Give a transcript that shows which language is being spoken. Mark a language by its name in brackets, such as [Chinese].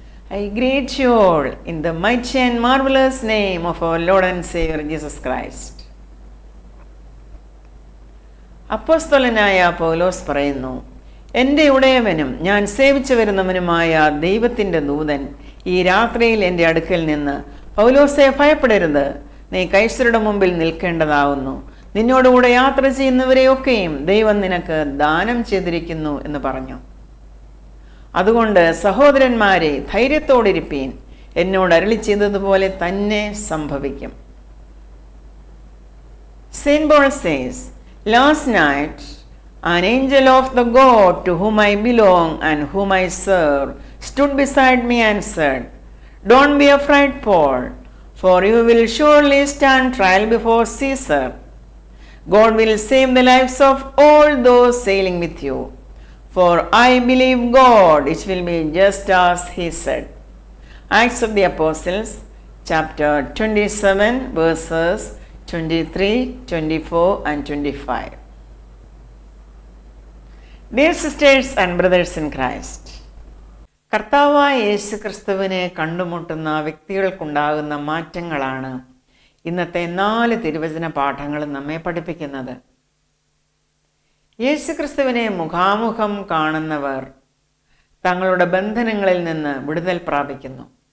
[English] I greet you all in the mighty and marvelous name of our Lord and Savior Jesus Christ. [Malayalam] അപ്പോസ്തലനായ പൗലോസ് പറയുന്നു, എൻ്റെ ഉടയവനും ഞാൻ സേവിച്ചു വരുന്നവനുമായ ദൈവത്തിൻ്റെ ദൂതൻ ഈ രാത്രിയിൽ എൻ്റെ അടുക്കൽ നിന്ന്, പൗലോസെ ഭയപ്പെടരുത്, നീ കൈസരുടെ മുമ്പിൽ നിൽക്കേണ്ടതാവുന്നു, നിന്നോടുകൂടെ യാത്ര ചെയ്യുന്നവരെയൊക്കെയും ദൈവം നിനക്ക് ദാനം ചെയ്തിരിക്കുന്നു എന്ന് പറഞ്ഞു. അതുകൊണ്ട് സഹോദരന്മാരെ, ധൈര്യത്തോടിരിപ്പീൻ, എന്നോട് അരുളി ചെയ്തതുപോലെ തന്നെ സംഭവിക്കും. [English] Saint Paul says, last night an angel of the God to whom I belong and whom I serve stood beside me and said, don't be afraid, Paul, for you will surely stand trial before Caesar. God will save the lives of all those sailing with you. For I believe God, it will be just as He said. Acts of the Apostles, chapter 27, verses 23, 24 and 25. Dear sisters and brothers in Christ, [Malayalam] കർത്താവായ യേശു ക്രിസ്തുവിനെ കണ്ടുമുട്ടുന്ന വ്യക്തികൾക്കുണ്ടാകുന്ന മാറ്റങ്ങളാണ് ഇന്നത്തെ 4 തിരുവചന പാഠങ്ങളും നമ്മെ പഠിപ്പിക്കുന്നത്. യേശുക്രിസ്തുവിനെ മുഖാമുഖം കാണുന്നവർ തങ്ങളുടെ ബന്ധനങ്ങളിൽ നിന്ന് വിടുതൽ പ്രാപിക്കുന്നു.